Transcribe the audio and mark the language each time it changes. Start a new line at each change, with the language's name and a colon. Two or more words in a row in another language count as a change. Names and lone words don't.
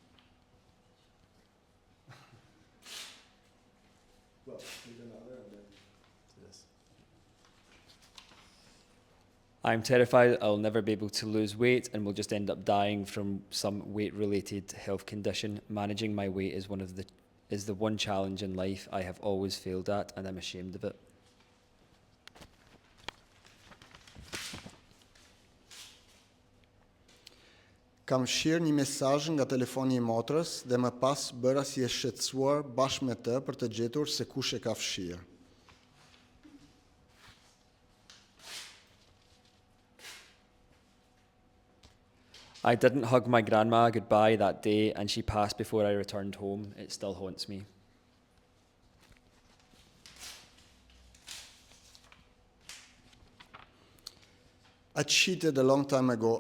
English: Well, need another and then this. I'm terrified I'll never be able to lose weight and will just end up dying from some weight-related health condition. Managing my weight is the one challenge in life I have always failed at, and I'm ashamed of it.
Albanian: Kam shirë një mesazh nga telefoni i motrës dhe më pas bëra si e shqetësuar bashkë me të për të gjetur se kush e ka fshirë.
English: I didn't hug my grandma goodbye that day, and she passed before I returned home. It still haunts me. I cheated a long time ago.